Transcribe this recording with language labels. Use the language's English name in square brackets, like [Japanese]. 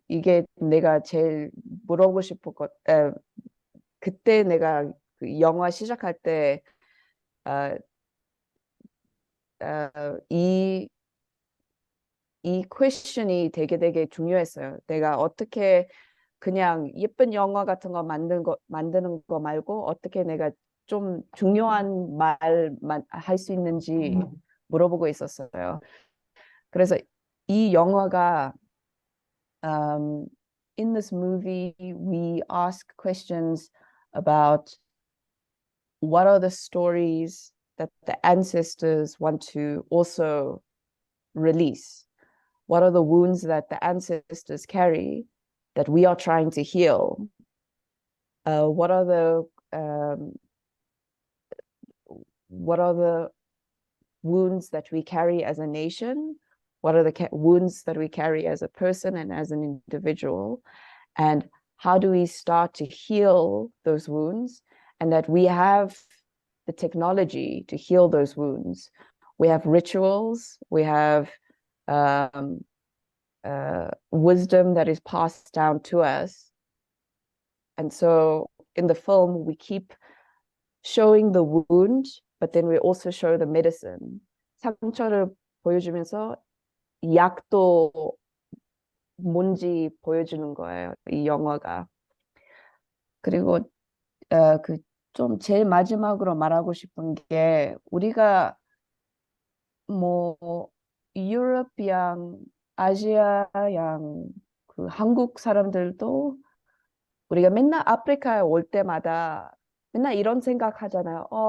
[Korean] 이게 내가 제일 물어보고 싶은 그때 내가 그 영화 시작할 때, 어, 이 퀘스천이 되게 중요했어요. 내가 어떻게 그냥 예쁜 영화 같은 거 만드는 거 말고 어떻게 내가 좀 중요한 말만 할 수 있는지 물어보고 있었어요. 그래서 이 영화가 [English] Um, in this movie, we ask questions about what are the stories that the ancestors want to also release? What are the wounds that the ancestors carry that we are trying to heal? What are the wounds that we carry as a nation? What are the wounds that we carry as a person and as an individual? And how do we start to heal those wounds? And that we have the technology to heal those wounds. We have rituals, we have wisdom that is passed down to us. And so in the film, we keep showing the wound, but then we also show the medicine. [Korean] 상처를 보여주면서 약도 뭔지 보여주는 거예요, 이 영화가. 그리고 좀 제일 마지막으로 말하고 싶은 게 우리가 뭐 유럽이랑 아시아양 그 한국 사람들도 우리가 맨날 아프리카에 올 때마다 맨날 이런 생각 하잖아요.